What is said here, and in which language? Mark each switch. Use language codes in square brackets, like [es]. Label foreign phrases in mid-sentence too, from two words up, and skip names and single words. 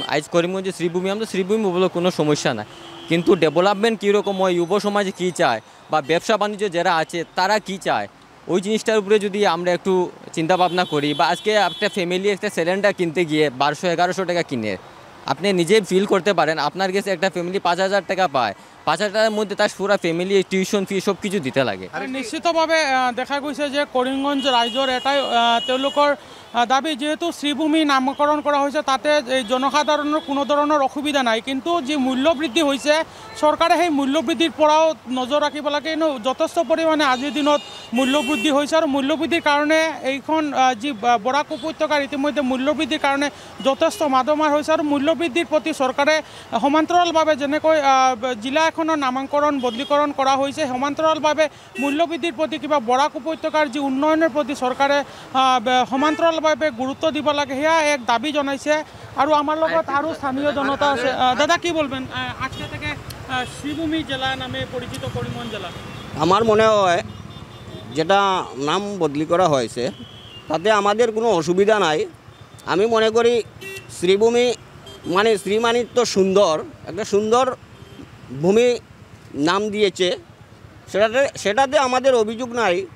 [bn] আজ করিমগঞ্জে শ্রীভূমি, আমরা শ্রীভূমি বলে কোনো সমস্যা নাই, কিন্তু ডেভেলপমেন্ট কীরকম হয়, যুব সমাজে কী চায়, বা ব্যবসা বাণিজ্য যারা আছে তারা কী চায়, ওই জিনিসটার উপরে যদি আমরা একটু চিন্তা ভাবনা করি। বা আজকে একটা ফ্যামিলি একটা সিলিন্ডার কিনতে গিয়ে 1200-1100 টাকা কিনে, আপনি নিজে ফিল করতে পারেন, আপনার কাছে একটা ফ্যামিলি 5000 টাকা পায়, 5000 টাকার মধ্যে তার পুরো ফ্যামিলি টিউশন ফি সব কিছু দিতে লাগে। [as] নিশ্চিতভাৱে দেখা গৈছে যে কৰিমগঞ্জ ৰাইজৰ এটাই তেওঁলোকৰ দাবী, [bn] যিহেতু শ্রীভূমি নামকরণ করা হয়েছে তাতে এই জনসাধারণের কোনো ধরনের অসুবিধা নাই, কিন্তু যে মূল্যবৃদ্ধি হয়েছে [as] চৰকাৰে সেই মূল্যবৃদ্ধিৰ পৰাও নজৰ ৰাখিব লাগে। কিন্তু যথেষ্ট পৰিমাণে আজিৰ দিনত মূল্যবৃদ্ধি হৈছে, আৰু মূল্যবৃদ্ধিৰ কাৰণে এইখন যি বৰাক উপত্যকাৰ ইতিমধ্যে মূল্যবৃদ্ধিৰ কাৰণে যথেষ্ট মাদমাৰ হৈছে, আৰু মূল্যবৃদ্ধিৰ প্ৰতি চৰকাৰে সমান্তৰালভাৱে যেনেকৈ জিলা এখনৰ নামাকৰণ বদলীকৰণ কৰা হৈছে, সমান্তৰালভাৱে মূল্যবৃদ্ধিৰ প্ৰতি কিবা বৰাক উপত্যকাৰ যি উন্নয়নৰ প্ৰতি চৰকাৰে সমান্তৰালভাৱে গুৰুত্ব দিব লাগে, সেয়া এক দাবী জনাইছে। আৰু আমাৰ লগত আৰু স্থানীয় জনতা আছে। [bn] দাদা কি বলবেন, আজকে থেকে শ্রীভূমি জেলা নামে পরিচিত করিমগঞ্জ জেলা? আমার মনে হয় যেটা নাম বদলি করা হয়েছে তাতে আমাদের কোনো অসুবিধা নাই। আমি মনে করি শ্রীভূমি মানে শ্রী মানে তো সুন্দর, একটা সুন্দর ভূমি নাম দিয়েছে, সেটাতে আমাদের অভিযোগ নাই।